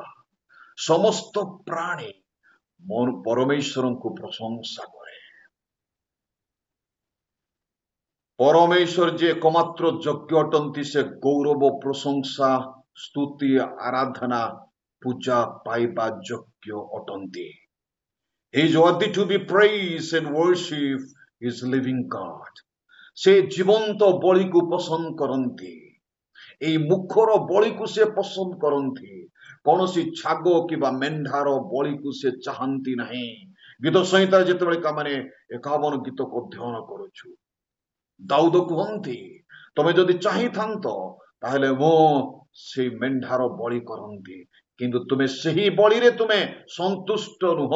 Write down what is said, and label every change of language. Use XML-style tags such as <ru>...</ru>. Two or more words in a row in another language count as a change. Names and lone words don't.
<or>ସମସ୍ତ ପ୍ରାଣୀ ପରମେଶ୍ୱରଙ୍କୁ ପ୍ରଶଂସା କରେ। ପରମେଶ୍ୱର ଯେ ଏକମାତ୍ର ଯୋଗ୍ୟ ଅଟନ୍ତି, ସେ ଗୌରବ, ପ୍ରଶଂସା, ସ୍ତୁତି, ଆରାଧନା, ପୂଜା ପାଇବା ଯୋଗ୍ୟ ଅଟନ୍ତି।</or> <en>He is worthy to be praised and worship his living God.</en> <or>ସେ ଜୀବନ୍ତ ବଳିକୁ ପସନ୍ଦ କରନ୍ତି। এই ମୁଖର ବଳିକୁ ସେ ପସନ୍ଦ କରନ୍ତି। କୌଣସି ଛାଗ କିମ୍ବା ମେଣ୍ଢାର ବଳିକୁ ସେ ଚାହାନ୍ତି ନାହିଁ। ଗୀତ ସଂହିତା ଯେତେବେଳେ ଆମେ 51 ଗୀତକୁ ଅଧ୍ୟୟନ କରୁଛୁ, ଦାଉଦ କୁହନ୍ତି, ତମେ ଯଦି ଚାହିଁଥାନ୍ତ ତାହେଲେ ମୁଁ ସେଇ ମେଣ୍ଢାର ବଳି କରନ୍ତି, କିନ୍ତୁ ତୁମେ ସେହି ବଳିରେ ତୁମେ ସନ୍ତୁଷ୍ଟ ନୁହଁ।</or>